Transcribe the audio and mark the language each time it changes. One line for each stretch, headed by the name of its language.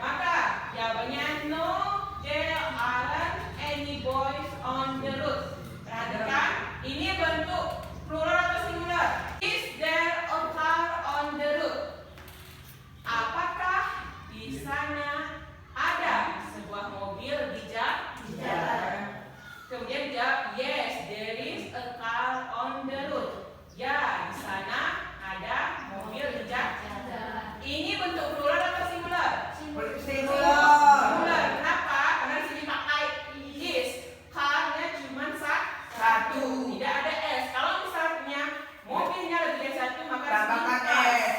Indonesian: Maka jawabannya
English: no, there aren't any boys on the road.
Indonesian: Perhatikan, ini bentuk plural atau singular.
English: Is there a car on the road?
Indonesian: Apakah di sana ada sebuah mobil di jalan? Kemudian jawab
English: yes, there is a car on the road.
Indonesian: Ya, di sana ada mobil di jalan. Ini bentuk plural atau singular? Singular. Kenapa? Karena di sini pakai is. Car-nya cuma satu. Tidak ada s. Kalau misalnya mobilnya lebih dari satu, maka tambahkan s.